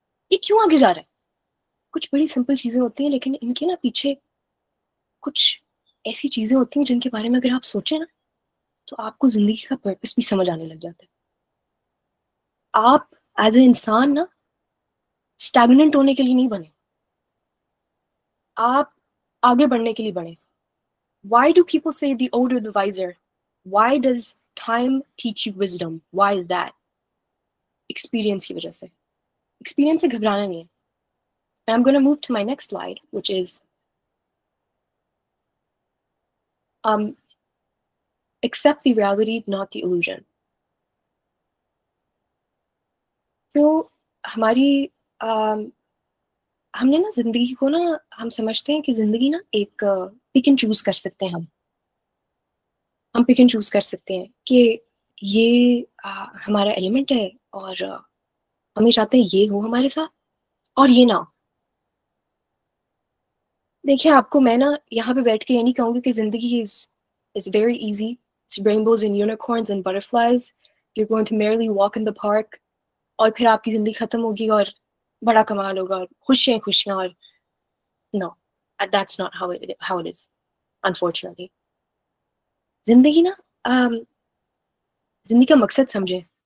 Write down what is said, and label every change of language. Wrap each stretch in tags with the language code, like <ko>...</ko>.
<ur>یہ کیوں آگے جا رہا ہے؟ کچھ بڑی سمپل چیزیں ہوتی ہیں لیکن ان کے نا پیچھے کچھ ایسی چیزیں ہوتی ہیں جن کے بارے میں اگر آپ سوچیں نا تو آپ کو زندگی کا پرپس بھی سمجھ آنے لگ جاتا ہے. آپ ایز اے انسان نا اسٹیگننٹ ہونے کے لیے نہیں بنے، آپ آگے بڑھنے کے لیے بنے.</ur> <en>Why do people say the older the wiser? Why does time teach you wisdom? Why is that?</en> <ur>Experience کی وجہ سے. Experience سے گھبرانا نہیں ہے.</ur> <en>I'm going to move to my next slide, which is accept the reality, not the illusion.</en> <ur>تو ہماری ہم نے نا زندگی کو نا ہم سمجھتے ہیں کہ زندگی نا ایک پک اینڈ چوز کر سکتے ہیں. ہم پک اینڈ چوز کر سکتے ہیں کہ یہ ہمارا ایلیمنٹ ہے اور ہمیں چاہتے ہیں یہ ہو ہمارے ساتھ اور یہ نہ ہو. دیکھیں آپ کو میں نا یہاں پہ بیٹھ کے یہ نہیں کہوں گی کہ زندگی</ur> <en>is very easy. It's rainbows and unicorns and butterflies. You're going to merrily walk in the park.</en> <ur>اور پھر آپ کی زندگی ختم ہوگی اور بڑا کمال ہوگا اور خوشیاں اور</ur> <en>no, that's not how it is, unfortunately.</en> <ur>زندگی نا زندگی کا مقصد سمجھیں.</ur>